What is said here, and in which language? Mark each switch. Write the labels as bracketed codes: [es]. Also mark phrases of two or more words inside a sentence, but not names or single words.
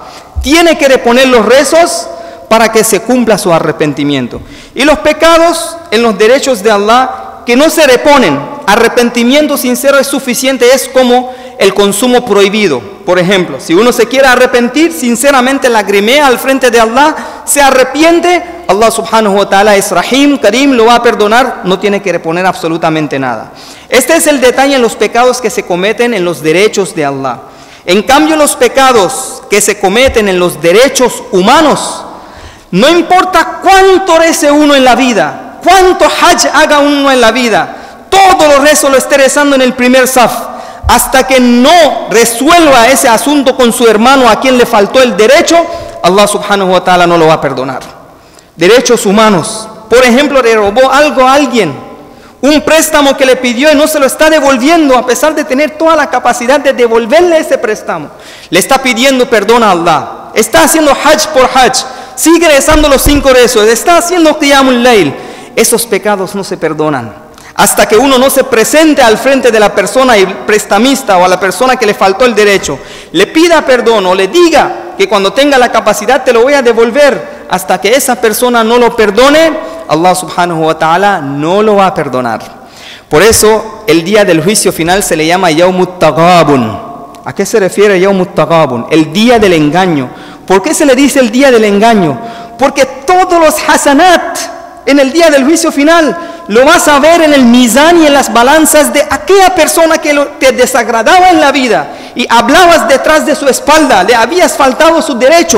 [es] Tiene que reponer los rezos para que se cumpla su arrepentimiento. Y los pecados en los derechos de Allah que no se reponen, arrepentimiento sincero es suficiente, es como el consumo prohibido. Por ejemplo, si uno se quiere arrepentir, sinceramente lagrimea al frente de Allah, se arrepiente, [ar] الله سبحانه وتعالى [es] es [ar] رحيم، كريم, [es] lo va a perdonar, no tiene que reponer absolutamente nada. Este es el detalle en los pecados que se cometen en los derechos de Allah. En cambio, los pecados que se cometen en los derechos humanos, no importa cuánto rece uno en la vida, cuánto hajj haga uno en la vida, todos los rezos lo esté rezando en el primer saf, hasta que no resuelva ese asunto con su hermano a quien le faltó el derecho, [ar] الله سبحانه وتعالى [es] no lo va a perdonar. Derechos humanos, por ejemplo, le robó algo a alguien, un préstamo que le pidió y no se lo está devolviendo a pesar de tener toda la capacidad de devolverle ese préstamo. Le está pidiendo perdón a Allah, está haciendo hajj por hajj, sigue rezando los 5 rezos, está haciendo [ar] قيام الليل, [es] esos pecados no se perdonan. Hasta que uno no se presente al frente de la persona prestamista o a la persona que le faltó el derecho, le pida perdón o le diga que cuando tenga la capacidad te lo voy a devolver, hasta que esa persona no lo perdone, [ar] الله سبحانه وتعالى [es] no lo va a perdonar. Por eso el día del juicio final se le llama [ar] يوم التغابن. [es] ¿A qué se refiere [ar] يوم التغابن? [es] El día del engaño. ¿Por qué se le dice el día del engaño? Porque todos los hasanat en el día del juicio final lo vas a ver en el mizán y en las balanzas de aquella persona que te desagradaba en la vida y hablabas detrás de su espalda, le habías faltado su derecho.